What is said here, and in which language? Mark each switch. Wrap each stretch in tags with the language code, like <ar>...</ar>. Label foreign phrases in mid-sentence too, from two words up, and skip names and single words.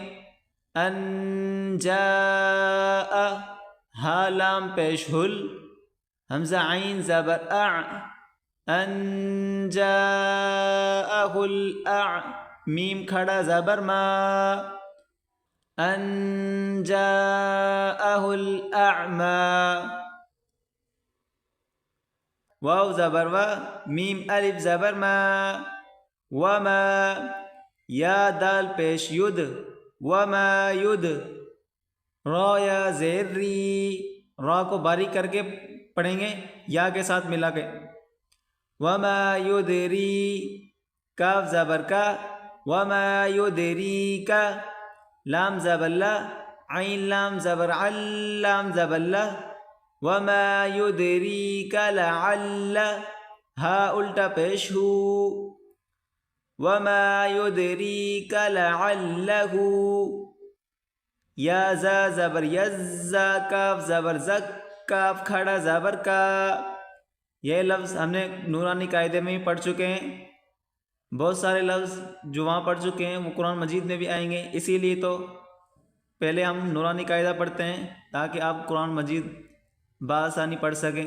<ur>ان جاء، ہا لام پیش ہل، حمزہ عین زبر اع،</ur> <ar>ان جاءہ الاع،</ar> <ur>میم کھڑا زبر ما،</ur> <ar>ان جاءہ الاعمی،</ar> <ur>واو زبر و، میم الف زبر ما، وما، یا دال پیش ید، وما ید، را یا زیر ری، را کو باریک کر کے پڑھیں گے، یا کے ساتھ ملا کے۔</ur> <ar>وما یدری،</ar> <ur>کاف زبر کا،</ur> <ar>وما یدری</ar> <ur>کا، لام زبر لا، عین لام زبر عل، لام زبر لا،</ur> <ar>وما یدریک لعل،</ar> <ur>ہا الٹا پیش ہو،</ur> <ar>وما یدریک لعلہ،</ar> <ur>یا زا زبر یزا، کاف زبر زک، کاف کھڑا زبر کا۔ یہ لفظ ہم نے نورانی قاعدے میں ہی پڑھ چکے ہیں، بہت سارے لفظ جو وہاں پڑھ چکے ہیں وہ قرآن مجید میں بھی آئیں گے، اسی لیے تو پہلے ہم نورانی قاعدہ پڑھتے ہیں تاکہ آپ قرآن مجید بآسانی پڑھ سکیں۔</ur>